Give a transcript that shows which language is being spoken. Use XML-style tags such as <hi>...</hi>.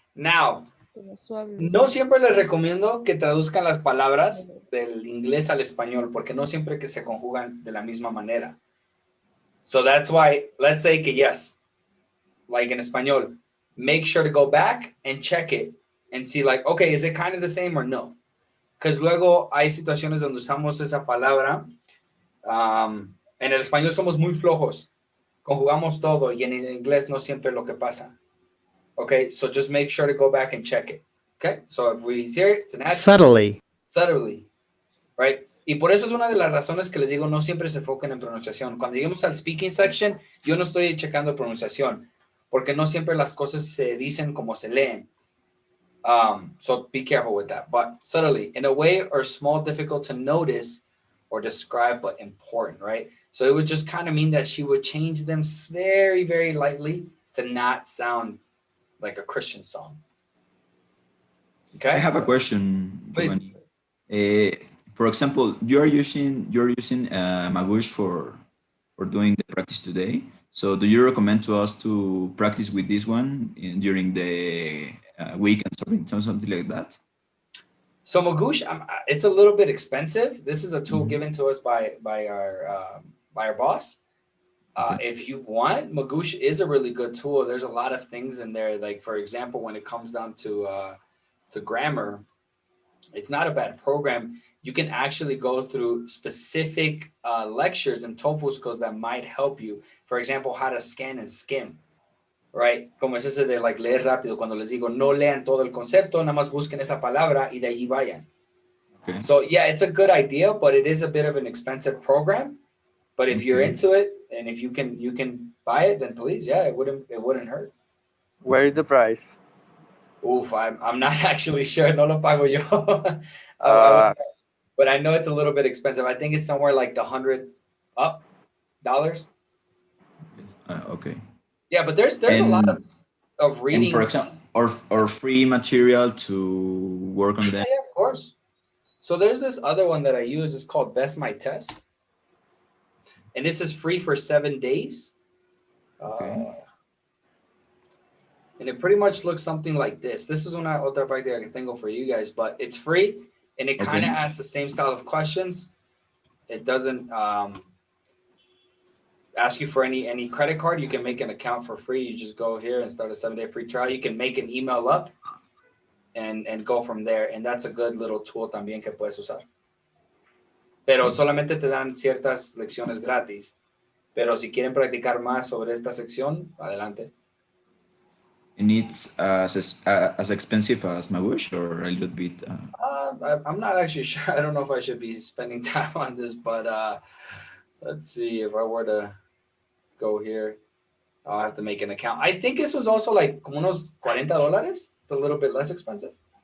<es>Now, no siempre les recomiendo que traduzcan las palabras del inglés al español porque no siempre que se conjugan de la misma manera.</es> <en>So that's why, let's say que yes, like in español, make sure to go back and check it and see like, okay, is it kind of the same or no?</en> <es>Because luego hay situaciones donde usamos esa palabra. En el español somos muy flojos. Conjugamos todo y en el inglés no siempre lo que pasa.</es> <en>Okay, so just make sure to go back and check it. Okay, so if we hear it, it's an adjective. Subtly, right?</en> <es>Y por eso es una de las razones que les digo, no siempre se enfoquen en pronunciación. Cuando lleguemos al</es> <en>speaking section,</en> <es>yo no estoy checando pronunciación, porque no siempre las cosas se dicen como se leen.</es> <en>So be careful with that. But subtly, in a way or small, difficult to notice, or describe, but important, right? So it would just kind of mean that she would change them very, very lightly to not sound like a Christian song. Okay. I have a question, Please. Giovanni. For example, you're using Magoosh for doing the practice today. So do you recommend to us to practice with this one during the weekend or something like that? So Magoosh, it's a little bit expensive. This is a tool Mhm. given to us by our boss. Okay. If you want, Magoosh is a really good tool. There's a lot of things in there. Like for example, when it comes down to grammar, it's not a bad program. You can actually go through specific lectures and TOEFL skills that might help you. For example, how to scan and skim, right?</en> <es>Como es ese de like leer rápido. Cuando les digo, no lean todo el concepto, nada más busquen esa palabra y de allí vayan.</es> <en>Okay. So yeah, it's a good idea, but it is a bit of an expensive program. But if you're Okay. into it and if you can buy it, then please, yeah, it wouldn't hurt. Where is the price? Oof, I'm not actually sure.</en> <es>No lo pago yo. Uh,</es> <en>But I know it's a little bit expensive. I think it's somewhere like the $100 up dollars. Okay. Yeah, but there's a lot of And reading. for example, or free material to work on Yeah, that. yeah, of course. So there's this other one that I use. It's called Best My Test, and this is free for 7 days. Okay. And it pretty much looks something like this. This is</en> <es>una otra práctica que tengo</es> <en>for you guys, but it's free and it kind of Okay. asks the same style of questions. It doesn't ask you for any credit card. You can make an account for free. You just go here and start a 7-day free trial. You can make an email up and go from there. And that's a good little tool</en> <es>también que puedes usar. Pero solamente te dan ciertas lecciones gratis. Pero si quieren practicar más sobre esta sección, adelante.</es> <en>And it's as expensive as Magoosh or a little bit. I'm not actually sure. I don't know if I should be spending time on this, but let's see if I were to go here. I'll have to make an account. I think this was also like</en> <es>como unos</es> <en>$40. It's a little bit less expensive.</en>